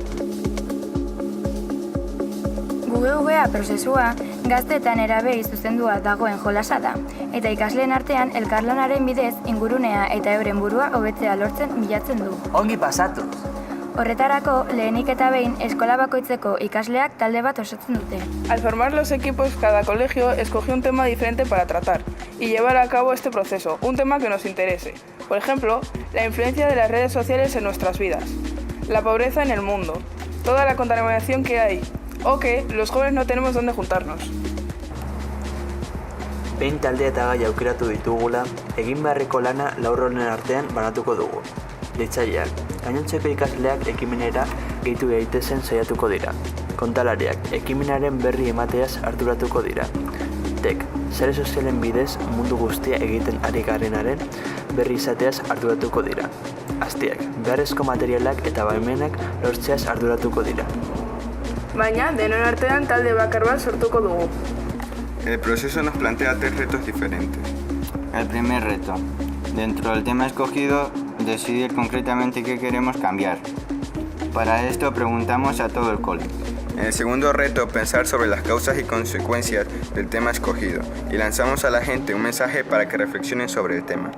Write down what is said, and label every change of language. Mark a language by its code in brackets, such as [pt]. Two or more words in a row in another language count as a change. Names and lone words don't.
[eu] UGVA prozesua gazte eta nerabei zuzendua dagoen jolasa da, eta ikasleen artean elkarlanaren bidez ingurunea eta euren burua hobetzea lortzen bilatzen du. Ongi pasatuz! Horretarako, lehenik eta behin eskola bakoitzeko ikasleak talde bat osatzen dute. [es] Al formar los equipos, cada colegio escogió un tema diferente para tratar y llevar a cabo este proceso, un tema que nos interese. Por ejemplo, la influencia de las redes sociales en nuestras vidas, la pobreza en el mundo, toda la contaminación que hay, o que los jóvenes no tenemos dónde juntarnos. [eu] Behin taldea eta gai aukeratu ditugula, egin beharreko lana 4 honen artean banatuko dugu. Leitzaileak, gainontzeko ikasleak ekimenera gehitu gaitezen saiatuko dira. Kontalariak, ekimenaren berri emateaz arduratuko dira. Sare sozialen bidez mundu guztia egiten ari garenaren berri izateaz arduratuko dira. Aztiak, beharrezko materialak eta baimenak lortzeaz arduratuko dira. Baina, denon artean talde bakar bat sortuko dugu. [es] El proceso nos plantea 3 retos diferentes. El primer reto. Dentro del tema escogido, decidir concretamente qué queremos cambiar. Para esto preguntamos a todo el cole. En el segundo reto, pensar sobre las causas y consecuencias del tema escogido y lanzamos a la gente un mensaje para que reflexionen sobre el tema.